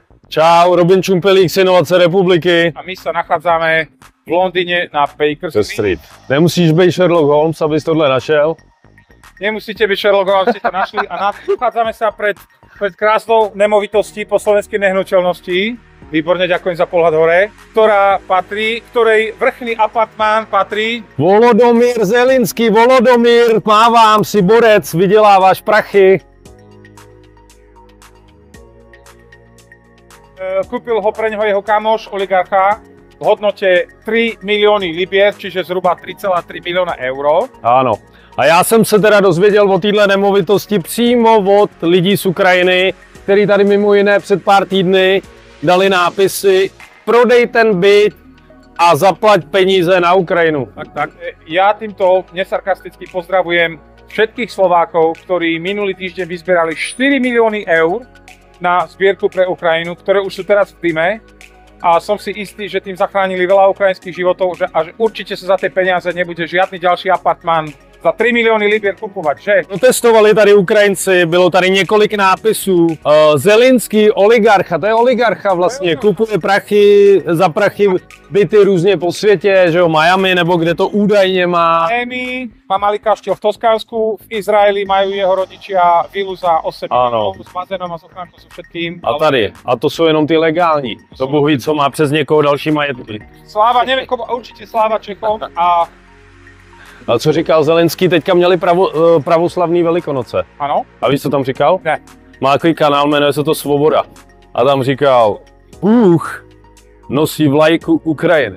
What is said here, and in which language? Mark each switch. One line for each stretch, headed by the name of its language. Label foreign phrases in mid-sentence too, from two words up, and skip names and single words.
Czech: Čau, Robin Čumpelík z Inovace republiky.
Slovak: A my sa nachádzame v Londýne na Baker Street.
Czech: Nemusíš být Sherlock Holmes, abys tohle našel.
Slovak: Nemusíte byť Sherlock Holmes, aby ste to našli. A nachádzame sa pred krásnou nemovitostí po slovenskej nehnuteľnosti. Výborne, ďakujem za pohľad hore. Ktorej vrchný apartmán patrí
Czech: Volodomír Zelinský, Volodomír, mávám si borec, vyděláváš prachy.
Slovak: Kúpil ho pre neho jeho kamoš, oligarcha, v hodnote 3 milióny libier, čiže zhruba 3,3 milióna eur.
Czech: Ano. A já jsem se teda dozvěděl o téhle nemovitosti přímo od lidí z Ukrajiny, kteří tady mimo jiné před pár týdny dali nápisy prodej ten byt a zaplať peníze na Ukrajinu. Tak.
Slovak: Ja týmto nesarkasticky pozdravujem všetkých Slovákov, ktorí minulý týždeň vyzbierali 4 milióny eur na zbierku pre Ukrajinu, ktoré už sú teraz v týme. A som si istý, že tým zachránili veľa ukrajinských životov a že určite sa za tie peniaze nebude žiadny ďalší apartmán za 3 miliony libier kupovat, že?
Czech: Protestovali tady Ukrajinci, bylo tady několik nápisů. Zelinský oligarcha, to je oligarcha vlastně, kupuje prachy, za prachy byty různě po světě, že jo, Miami nebo kde to údajně má. Miami,
Slovak: má malý kaštiel v Toskánsku, v Izraeli majú jeho rodičia vilu za 8 miliónov s bazénom a s ochránkou so všetkým.
Czech: A tady, a to jsou jenom ty legální, to Bůh ví, co má přes někoho další majetky.
Slovak: Sláva, neviem, určite sláva Čechom
Czech: A co říkal Zelenský, teďka měli pravoslavní Velikonoce. Ano. A víš, co tam říkal? Ne. Má takový kanál, jmenuje se to Svoboda. A tam říkal, Bůh nosí vlajku Ukrajiny.